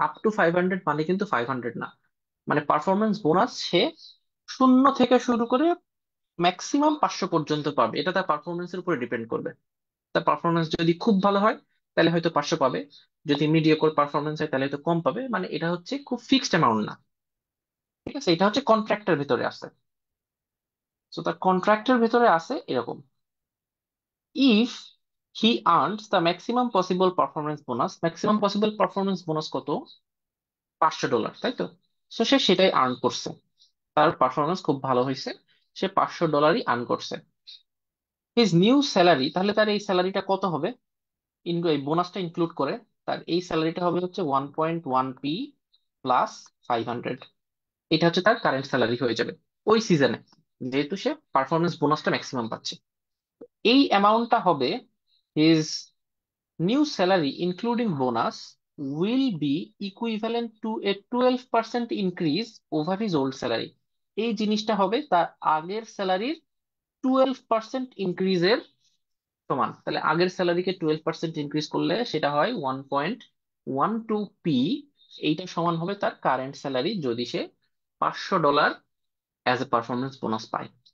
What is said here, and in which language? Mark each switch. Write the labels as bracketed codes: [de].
[bn] Up to 500 মানে কিন্তু 500 না, মানে পারফরমেন্স বোনাস সে 0 থেকে শুরু করে ম্যাক্সিমাম 500 পর্যন্ত পাবে। এটা তার পারফরমেন্সের উপরে ডিপেন্ড করবে। তার পারফরমেন্স যদি খুব ভালো হয় তাহলে হয়তো 500 পাবে, যদি মিডিওকর পারফরমেন্স হয় তাহলে হয়তো কম পাবে। মানে এটা হচ্ছে খুব ফিক্সড অ্যামাউন্ট না। ঠিক আছে, এটা হচ্ছে কন্ট্রাক্টের ভিতরে আছে। তো তার কন্ট্রাক্টের ভিতরে আছে এরকম, [en] if he earns the maximum possible performance bonus, maximum possible performance bonus [bn] কত? $500, তাই তো? তো সে সেটাই আর্ন করছে, তার পারফরমেন্স খুব ভালো হয়েছে, সে $500ই আর্ন করছে। [en] his new salary, [bn] তাহলে তার এই স্যালারিটা কত হবে? এই বোনাসটা ইনক্লুড করে তার এই স্যালারিটা হবে হচ্ছে 1.1p প্লাস 500। এটা হচ্ছে তার কারেন্ট স্যালারি হয়ে যাবে ওই সিজনে, যেহেতু সে পারফরমেন্স বোনাসটা ম্যাক্সিমাম পাচ্ছে। এই অ্যামাউন্টটা হবে [en] His new salary including bonus will be equivalent to a 12% increase over his old salary। [bn] এই জিনিসটা হবে তার আগের স্যালারির 12% ইনক্রিজের সমান। তাহলে আগের স্যালারিকে 12% ইনক্রিজ করলে সেটা হয় 1.12p। এইটা সমান হবে তার কারেন্ট স্যালারি যদি সে $500 [en] as a performance bonus [bn] পায়।